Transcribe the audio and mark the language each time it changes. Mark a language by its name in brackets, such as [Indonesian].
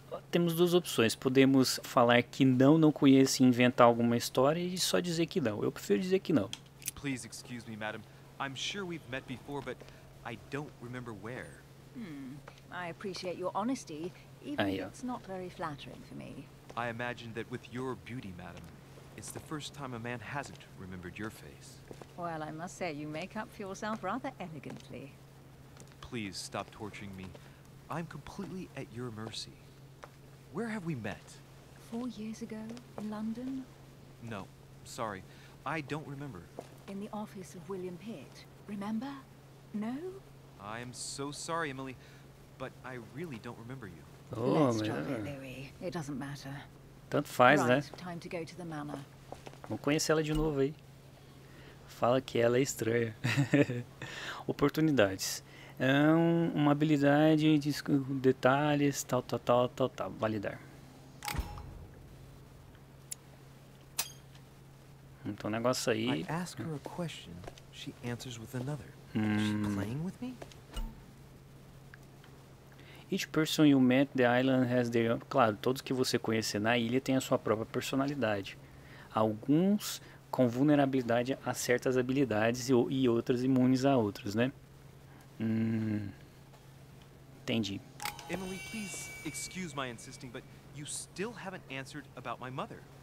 [Portuguese] Temos duas opções. Podemos falar que não conheço e inventar alguma história e só dizer que não. Eu prefiro dizer que não. [English] Please excuse me, madam. I'm sure we've met before, but I don't remember where. I appreciate your honesty, even if it's not very flattering for me. I imagine that with your beauty, madam, it's the first time a man hasn't remembered your face. Well, I must say you make up for yourself rather elegantly. Please stop torturing me. I'm completely at your mercy. Where have we met? 4 years ago, in London, No, sorry. I don't remember. in the office of William Pitt. Remember? No? I am so sorry, Emily, but I really don't remember you. Oh, Let's drop it, Louis. It doesn't matter. [Portuguese] tanto faz, né? [English] Right, time to go to the manor. [Portuguese] Vamos conhecer ela de novo aí. Fala que ela é estranha. Oportunidades. Uma habilidade, detalhes, tal. Validar. Então o negócio aí. [English] I ask her a question, she answers with another. Is she playing with me? Each person you met the island has their... [Portuguese] Claro, todos que você conhecer na ilha têm a sua própria personalidade. Alguns com vulnerabilidade a certas habilidades e outras imunes a outras, né? Entendi. [English] Emily, please excuse my insisting, but you still haven't answered about my mother.